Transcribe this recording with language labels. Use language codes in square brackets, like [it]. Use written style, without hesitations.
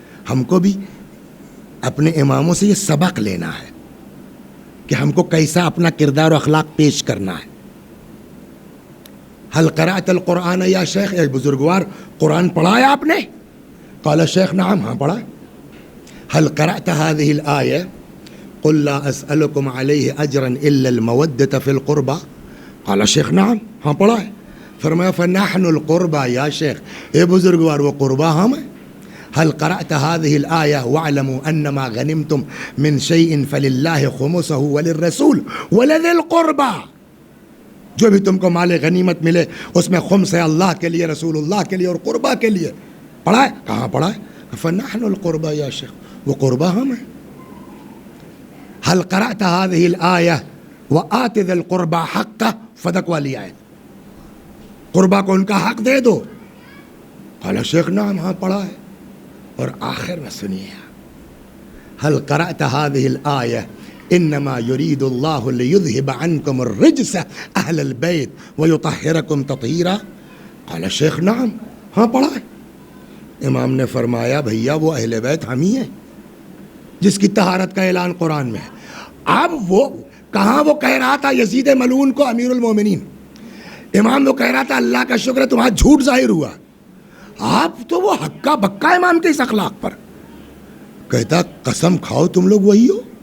[ur] ہم کو بھی اپنے اماموں سے یہ سبق لینا ہے کہ ہم کو کیسا اپنا کردار و اخلاق پیش کرنا ہے. [ar] حل قرأت القرآن یا شیخ، [ur] ایک بزرگوار قرآن پڑھا ہے آپ نے؟ [ar] قال شیخ نعم، [ur] ہاں پڑھا ہے. [ar] حل قرأت هذه الآية قل لا اسألكم عليه اجرا الا المودة في القربى؟ قال شیخ نعم، [ur] ہاں پڑھا ہے. فرمایا [ar] فنحن القربى یا شیخ، [ur] اے بزرگوار وہ قربا ہم ہیں. [ar] هل قرأت هذه الآية واعلموا انما غنمتم من شيء فلله خمسه وللرسول ولذي القربى، [ur] جو بھی تم کو مال غنیمت ملے اس میں خمس ہے اللہ کے لیے، رسول اللہ کے لیے اور قربا کے لیے. پڑھا ہے؟ کہاں پڑھا ہے؟ [ar] فنحن القربى یا شیخ، [ur] وہ قربا ہم ہیں. [ar] هل قرأت هذه الآية وآت ذي القربى حقه، [ur] فدق والی آیت، قربا کو ان کا حق دے دو. [ar] قال شیخ نعم، [ur] ہاں پڑھا ہے. اور آخر میں سنیے، [ar] هل قرأت هذه الآية انما يريد الله ليذهب عنكم الرجس اهل البيت ويطهركم تطهيرا؟ قال شیخ نعم، [ur] ہاں پڑھا ہے. امام نے فرمایا بھیا وہ اہل بیت ہم ہی ہیں جس کی طہارت کا اعلان قرآن میں ہے. اب وہ کہاں وہ کہہ رہا تھا یزید ملعون کو امیر المومنین، امام وہ کہہ رہا تھا اللہ کا شکر ہے تمہارا جھوٹ ظاہر ہوا. آپ تو وہ ہکا بکا امام کے اس اخلاق پر. کہتا قسم کھاؤ تم لوگ وہی ہو.